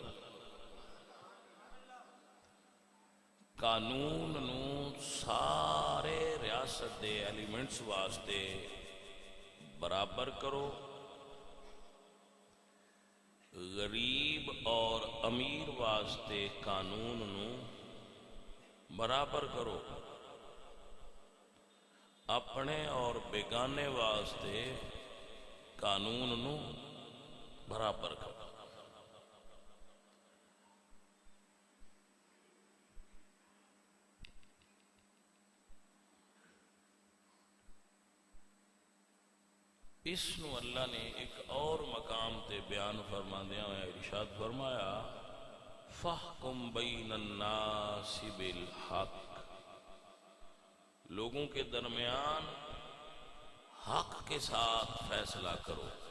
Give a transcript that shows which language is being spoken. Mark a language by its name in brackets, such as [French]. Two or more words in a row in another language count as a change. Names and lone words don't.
[Punjabi] قانون نو سارے ریاست دے ایلیمنٹس واسطے برابر کرو، غریب اور امیر واسطے قانون نو برابر کرو، اپنے اور بیگانے واسطے قانون نو برابر کرو۔ اس نو اللہ نے ایک اور مقام تے بیان فرماندیاں ہویا ارشاد فرمایا [Arabic] فَحْكُمْ بَيْنَ النَّاسِ بِالْحَقِّ، [Urdu] لوگوں کے درمیان حق کے ساتھ فیصلہ کرو۔